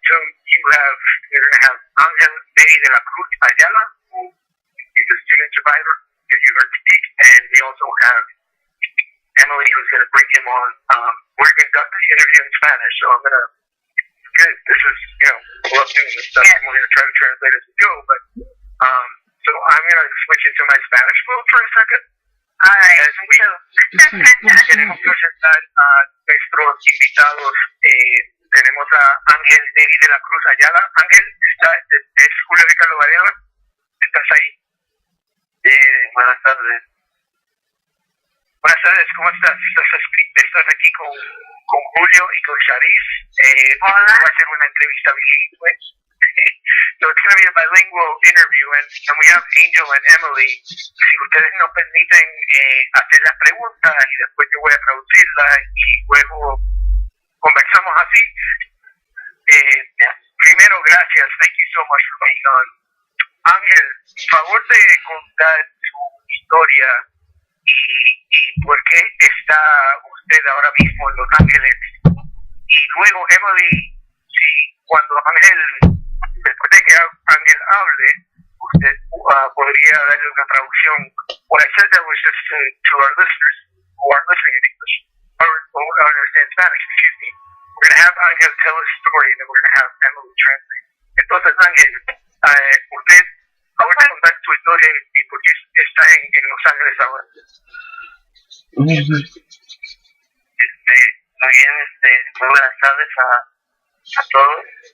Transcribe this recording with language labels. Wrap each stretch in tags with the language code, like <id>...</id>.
<en>So you're gonna have Angel de la Cruz Ayala, who is a student survivor that you heard speak, and we also have Emily, who's gonna bring him on. We're gonna conduct the interview in Spanish, so I'm gonna. Good. This is, love doing this stuff. Yeah. We're gonna try to translate as we go, but so I'm gonna switch into my Spanish mode for a second. All right. As we</en> <es>queremos presentar a nuestros invitados. Tenemos a Ángel Neri de la Cruz Ayala. Ángel, es Julio Ricardo Varela. ¿Estás ahí? Buenas tardes. Buenas tardes, ¿cómo estás? Estás aquí con Julio y con Sharice. Hola. Va a ser una entrevista bilingüe.</es> <en>So it's going to be a bilingual interview, and we have Angel and Emily.</en> <es>Si ustedes nos permiten hacer las preguntas y después yo voy a traducirlas y luego conversamos así. Primero, gracias.</es> <en>Thank you so much for being on.</en> <es>Ángel, favor de contar su historia y por qué está usted ahora mismo en Los Ángeles. Y luego, Emily, si cuando Ángel, después de que Ángel hable, usted podría darle una traducción.</es> <en>What I said that was just to our listeners who aren't listening in English or who understand Spanish, excuse me. We're going to have Ángel tell his story and then we're going to have Emily translate.</en> <es>Entonces, Ángel, usted ahora contar tu historia y por qué está en Los Ángeles ahora. Muy bien, muy buenas tardes a todos.</es>